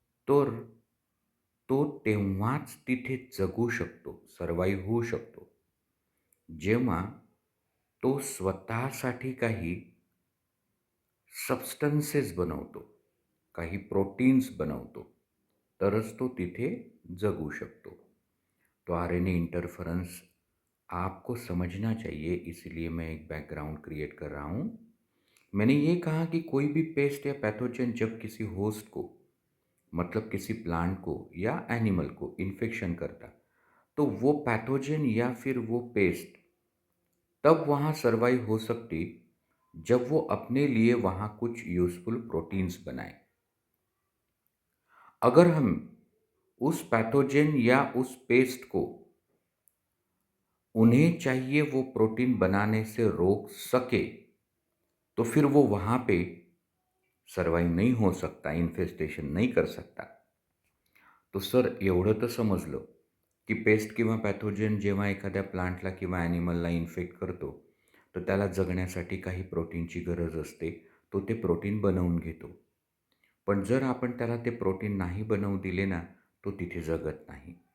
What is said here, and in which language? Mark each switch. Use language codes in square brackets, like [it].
[mr] तर तो तेव्हाच तिथे जगू शकतो, सर्वाईव्ह होऊ शकतो, जेव्हा तो स्वतःसाठी काही सबस्टन्सेस बनवतो, काही प्रोटीन्स बनवतो, तरच तो तिथे जगू शकतो. [hi] तो आरएनए इंटरफेरेंस आपको समझना चाहिए, इसलिए मैं एक बैकग्राउंड क्रिएट कर रहा हूँ. मैंने ये कहा कि कोई भी पेस्ट या पैथोजन जब किसी होस्ट को, मतलब किसी प्लांट को या एनिमल को इन्फेक्शन करता, तो वो पैथोजन या फिर वो पेस्ट तब वहाँ सर्वाइव हो सकती जब वो अपने लिए वहाँ कुछ यूजफुल प्रोटीन्स बनाए. अगर हम उस पैथोजेन या उस पेस्ट को उन्हें चाहिए वो प्रोटीन बनाने से रोक सके, तो फिर वो वहाँ पे सर्वाइव नहीं हो सकता, इन्फेस्टेशन नहीं कर सकता. [mr] तो सर, एवढं तर समजलं की पेस्ट किंवा पॅथोजेन जेव्हा एखाद्या प्लांटला किंवा ॲनिमलला इन्फेक्ट करतो, तर त्याला जगण्यासाठी काही प्रोटीनची गरज असते. तो ते प्रोटीन बनवून घेतो. पण जर आपण त्याला ते प्रोटीन नाही बनवू दिले ना, तो तिथे जगत नाही.